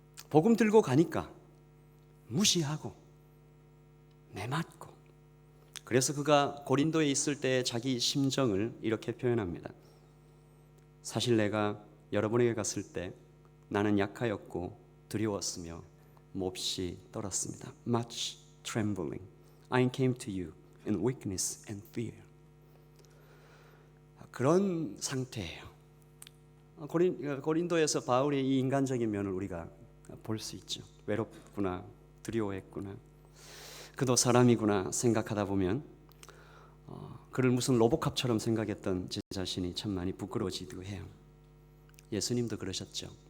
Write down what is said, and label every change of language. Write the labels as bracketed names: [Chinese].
[Korean] 복음 들고 가니까 무시하고 매맞고, 그래서 그가 고린도에 있을 때 자기 심정을 이렇게 표현합니다. 사실 내가 여러분에게 갔을 때 나는 약하였고 두려웠으며 몹시 떨었습니다. [English] Much trembling. I came to you in weakness and fear. [Korean] 그런 상태예요. 고린도에서 바울의 이 인간적인 면을 우리가 볼 수 있죠. 외롭구나, 두려워했구나, 그도 사람이구나 생각하다 보면 그를 무슨 로보캅처럼 생각했던 제 자신이 참 많이 부끄러워지기도 해요. 예수님도 그러셨죠.